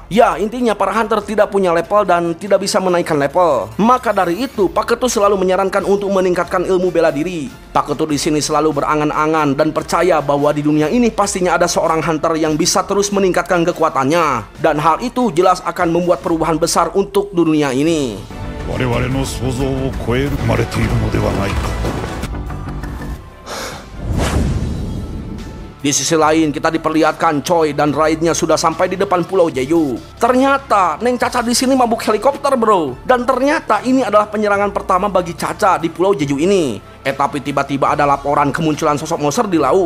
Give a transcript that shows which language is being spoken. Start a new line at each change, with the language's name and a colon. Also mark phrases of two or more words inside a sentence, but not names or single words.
Indonesian: Ya, intinya para hunter tidak punya level dan tidak bisa menaikkan level. Maka dari itu, Pak Ketu selalu menyarankan untuk meningkatkan ilmu bela diri. Pak Ketu di sini selalu berangan-angan dan percaya bahwa di dunia ini pastinya ada seorang hunter yang bisa terus meningkatkan kekuatannya, dan hal itu jelas akan membuat perubahan besar untuk dunia ini.
Japanese: 我々の想像を超える生まれているのではないか。
Indonesian: Di sisi lain kita diperlihatkan Choi dan raidnya sudah sampai di depan Pulau Jeju. Ternyata Neng Caca di sini mabuk helikopter bro. Dan ternyata ini adalah penyerangan pertama bagi Caca di Pulau Jeju ini. Tapi tiba-tiba ada laporan kemunculan sosok monster di laut.